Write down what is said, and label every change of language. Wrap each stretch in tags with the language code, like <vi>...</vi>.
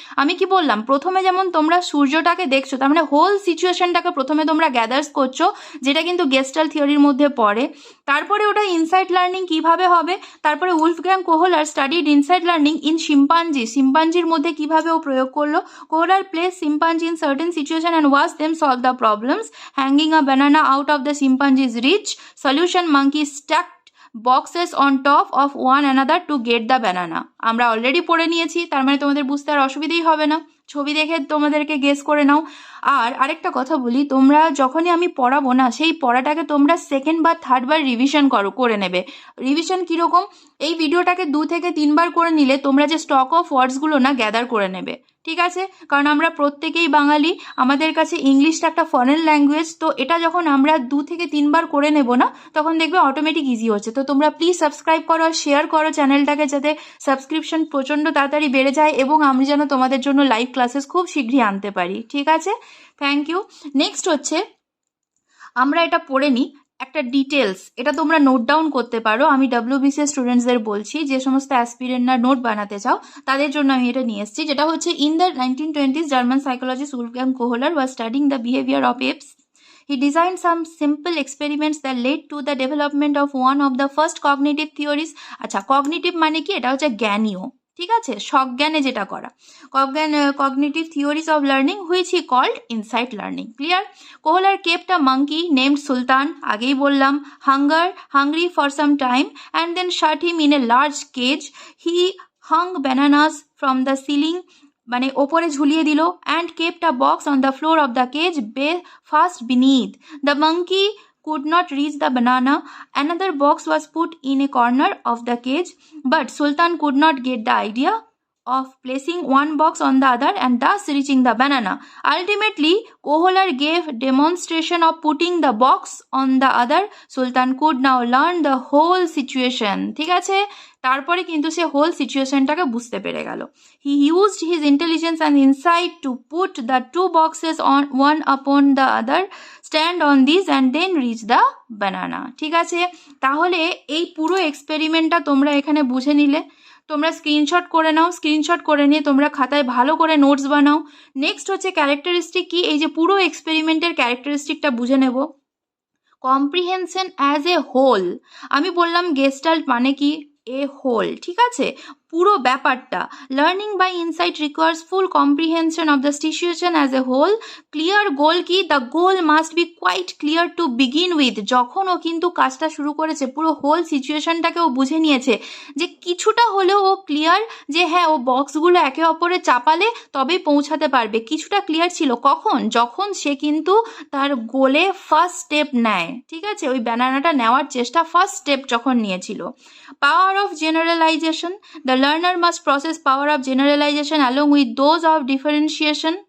<bn>আমি কি বললাম, প্রথমে যেমন তোমরা সূর্যটাকে দেখছো, তার মানে হোল সিচুয়েশনটাকে প্রথমে তোমরা গ্যাদার্স করছো, যেটা কিন্তু গেস্টাল্ট থিওরির মধ্যে পড়ে। তারপরে ওটা ইনসাইট লার্নিং কিভাবে হবে, তারপরে Wolfgang কোহলার</bn> <en>studied insight learning in</en> <bn>শিম্পাঞ্জির মধ্যে কিভাবে ও প্রয়োগ করলো।</bn> <en>Kohler place chimpanzee in certain situation and watch them solve the problems, hanging a banana out of the chimpanzee's reach. Solution: monkey stacked boxes on top of one another to get the banana.</en> <bn>আমরা already পড়ে নিয়েছি, তার মানে তোমাদের বুঝতে আর অসুবিধাই হবে না, ছবি দেখে তোমাদেরকে গেস করে নাও। আর আরেকটা কথা বলি, তোমরা যখনই আমি পড়াবো না, সেই পড়াটাকে তোমরা সেকেন্ড বা থার্ড বার রিভিশন করে নেবে। রিভিশন কীরকম, এই ভিডিওটাকে 2 থেকে 3 বার করে নিলে তোমরা যে স্টক অফ ওয়ার্ডসগুলো না গ্যাদার করে নেবে। ঠিক আছে, কারণ আমরা প্রত্যেকেই বাঙালি, আমাদের কাছে ইংলিশটা একটা ফরেন ল্যাঙ্গুয়েজ, তো এটা যখন আমরা 2 থেকে 3 বার করে নেব না, তখন দেখবে অটোমেটিক ইজি হচ্ছে। তো তোমরা প্লিজ সাবস্ক্রাইব করো আর শেয়ার করো চ্যানেলটাকে, যাতে সাবস্ক্রিপশন প্রচণ্ড তাড়াতাড়ি বেড়ে যায় এবং আমি যেন তোমাদের জন্য লাইভ ক্লাসেস খুব শীঘ্রই আনতে পারি। ঠিক আছে, থ্যাংক ইউ। নেক্সট হচ্ছে আমরা এটা পড়ে নিই একটা ডিটেলস, এটা তোমরা নোট ডাউন করতে পারো। আমি WBCS স্টুডেন্টসদের বলছি, যে সমস্ত অ্যাসপিরেন্টরা নোট বানাতে চাও তাদের জন্য আমি এটা নিয়ে এসেছি, যেটা হচ্ছে</bn> <en>In the 1920s German psychologist Wolfgang Kohler was studying the behaviour of apes. He designed some simple experiments that led to the development of one of the first cognitive theories.</en> <bn>আচ্ছা, কগনিটিভ মানে কি, এটা হচ্ছে জ্ঞানীয়, ঠিক আছে, সজ্ঞানে যেটা করা,</bn> <en>cognitive theories of learning which he called insight learning. Clear? Kohler kept a monkey named Sultan,</en> <bn>আগেই বললাম,</bn> <en>hungry for some time, and then shut him in a large cage. He hung bananas from the ceiling,</en> <bn>মানে ওপরে ঝুলিয়ে দিল,</bn> <en>and kept a box on the floor of the cage fast beneath. The monkey could not reach the banana. Another box was put in a corner of the cage, but Sultan could not get the idea of placing one box on the other and thus reaching the banana. Ultimately, Kohler gave demonstration of putting the box on the other. Sultan could now learn the whole situation.</en> <bn>ঠিক আছে, তারপরে কিন্তু সে whole সিচুয়েশনটাকে বুঝতে পেরে গেল।</bn> <en>He used his intelligence and insight to put the 2 boxes on one upon the other, stand on these and then reach the banana.</en> <bn>ঠিক আছে, তাহলে এই পুরো এক্সপেরিমেন্টটা তোমরা এখানে বুঝে নিলে। তোমরা স্ক্রিনশট করে নাও, স্ক্রিনশট করে নিয়ে তোমরা খাতায় ভালো করে নোটস বানাও। নেক্সট হচ্ছে ক্যারেক্টারিস্টিক কি, এই যে পুরো এক্সপেরিমেন্টের ক্যারেক্টারিস্টিকটা বুঝে নেব।</bn> <en>comprehension as a whole,</en> <bn>আমি বললাম গেস্টাল্ট মানে কি, এ হোল, ঠিক আছে, পুরো ব্যাপারটা।</bn> <en>Learning by insight requires full comprehension of the situation as a whole. Clear goal কি, the goal must be quite clear to begin with.</en> <bn>যখন ও কিন্তু কাজটা শুরু করেছে, পুরো হোল সিচুয়েশনটাকে ও বুঝে নিয়েছে, যে কিছুটা হলেও ও ক্লিয়ার, যে হ্যাঁ ও বক্সগুলো একে অপরে চাপালে তবেই পৌঁছাতে পারবে, কিছুটা ক্লিয়ার ছিল। কখন, যখন সে কিন্তু তার গোলে ফার্স্ট স্টেপ নেয়। ঠিক আছে, ওই ব্যানানাটা নেওয়ার চেষ্টা ফার্স্ট স্টেপ যখন নিয়েছিল।</bn> <en>Power of generalization, the learner must process power of generalization along with those of differentiation.</en>